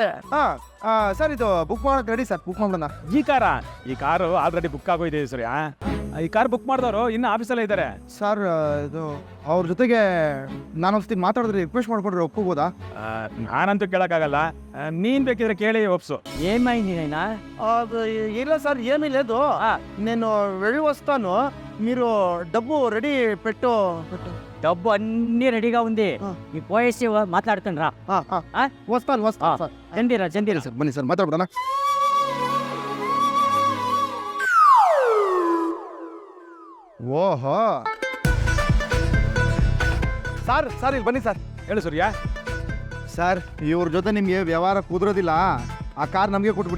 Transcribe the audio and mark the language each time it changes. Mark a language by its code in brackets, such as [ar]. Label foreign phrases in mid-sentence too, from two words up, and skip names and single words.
[kn] ಸರ್ ಇದು ಬುಕ್ ಮಾಡೋಕೆ ರೆಡಿ ಸರ್, ಬುಕ್ ಮಾಡೋಣ. ಈ ಕಾರು ಆಲ್ರೆಡಿ ಬುಕ್ ಆಗೋಯ್ತು ಸರ್. ಈ ಕಾರ್ ಬುಕ್ ಮಾಡಿದವರು ಇನ್ನು ಆಫೀಸಲ್ಲೇ ಇದ್ದಾರೆ ಸರ್. ಇದು ಅವ್ರ ಜೊತೆಗೆ ನಾನು ಒಂದ್ಸತಿ ಮಾತಾಡಿದ್ರೆ ರಿಕ್ವೆಸ್ಟ್ ಮಾಡ್ಕೊಂಡ್ರೆ ಒಪ್ಕೋಬೋದಾ? ನಾನಂತೂ ಕೇಳೋಕ್ಕಾಗಲ್ಲ, ನೀನು ಬೇಕಿದ್ರೆ ಕೇಳಿ ಒಪ್ಸು. [te] ఏమైంది నైనా? ಇಲ್ಲ సార్, ఏమీ లేదు. నేను వెళ్ళి వస్తాను, మీరు డబ్బు రెడీ పెట్టు. డబ్బు అన్నీ రెడీగా ఉంది, నీకు పోయేసి మాట్లాడుతాను రా. వస్తాను సార్. జండిరా [kn] ಸರ್ ಬನ್ನಿ ಸರ್, ಮಾತಾಡ್ಬಿಡೋಣ. ಓಹೋ ಸರ್ ಇಲ್ಲಿ ಬನ್ನಿ ಸರ್. ಹೇಳು ಸೂರ್ಯ. ಸರ್ ಇವ್ರ ಜೊತೆ ನಿಮಗೆ ವ್ಯವಹಾರ ಕುದುರೋದಿಲ್ಲ, ಆ ಕಾರ್ ನಮಗೆ ಕೊಟ್ಬಿಡಿ.